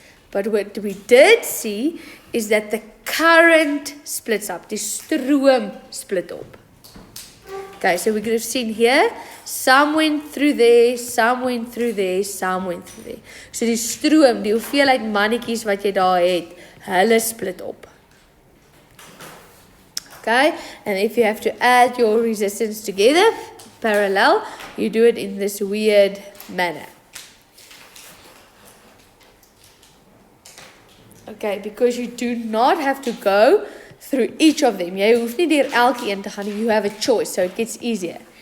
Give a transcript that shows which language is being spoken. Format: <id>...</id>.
<en>But what we did see is that the current splits up.</en> <af>Die stroom split op.</af> <en>Okay, so we could have seen here, some went through there, some went through there, some went through there.</en> <af>So die stroom, die hoeveelheid mannetjies wat jy daar het, hulle split op.</af> <en>Okay, and if you have to add your resistance together, parallel, you do it in this weird manner. Okay, because you do not have to go through each of them.</en> <af>Jy hoef nie deur elkeen te gaan nie.</af> <en>You have a choice, so it gets easier.</en>